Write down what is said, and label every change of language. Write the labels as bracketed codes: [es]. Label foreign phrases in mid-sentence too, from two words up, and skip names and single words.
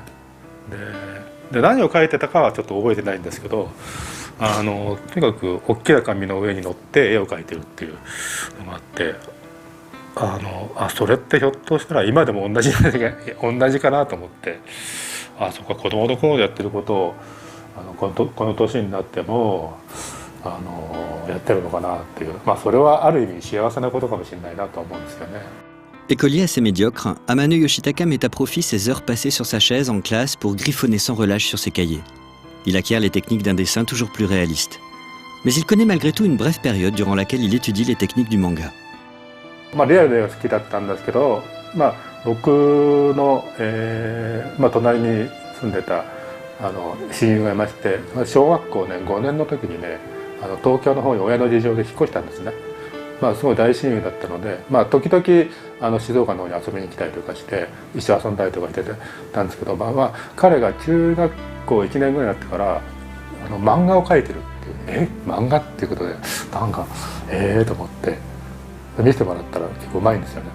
[ja] で何を描いてたかはちょっと覚えてないんですけど、とにかく大きな紙の上に乗って絵を描いてるっていうのがあって、それってひょっとしたら今でも同じかなと思って、そっか、子供の頃やってることをこの年になってもやってるのかなっていう、それはある意味幸せなことかもしれないなと思うんですよね。 [fr] Écolier assez médiocre, Amano Yoshitaka met à profit ses heures passées sur sa chaise en classe pour griffonner sans relâche sur ses cahiers. Il acquiert les techniques d'un dessin toujours plus réaliste. Mais il connaît malgré tout une brève période durant laquelle il étudie les techniques du manga. [ja] リアルで好きだったんですけど、僕の、隣に住んでた親友がいまして、小学校ね5年の時にね東京の方に親の事情で引っ越したんですね。まあ、すごい大親友だったので、まあ、時々静岡の方に遊びに来たりとかして一緒に遊んだりとかしてたんですけど、まあ、彼が中学校1年ぐらいになってから漫画を描いてるっていう漫画っていうことでなんかと思って見せてもらったら結構うまいんですよね。